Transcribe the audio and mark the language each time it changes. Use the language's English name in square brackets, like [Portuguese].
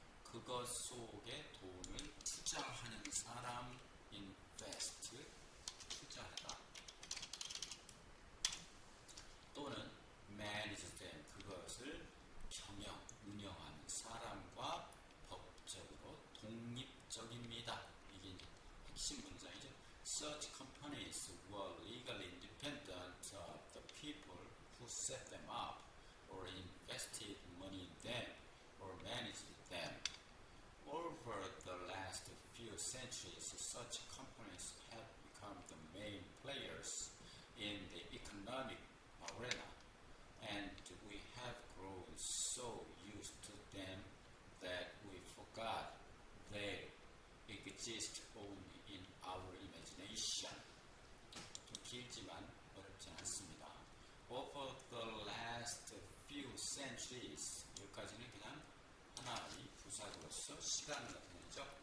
[Korean] 그것 속에 돈을 투자하는 사람, invest, 투자하다. 또는 [English] manage them, [Korean] 그것을 운영하는 사람과 법적으로 독립적입니다. 이게 이제 핵심 문장이죠. [English] Such companies were legally independent of the people who set them up or invested money in them or managed them. Over the last few centuries, such companies have become the main players in the economic arena, and we have grown so used to them that we forgot they exist only in our imagination. [Korean] 좀 길지만 어렵지 않습니다. [English] Over the last few centuries, [Korean] 여기까지는 그냥 하나의 부사로서 시간을 나타내죠.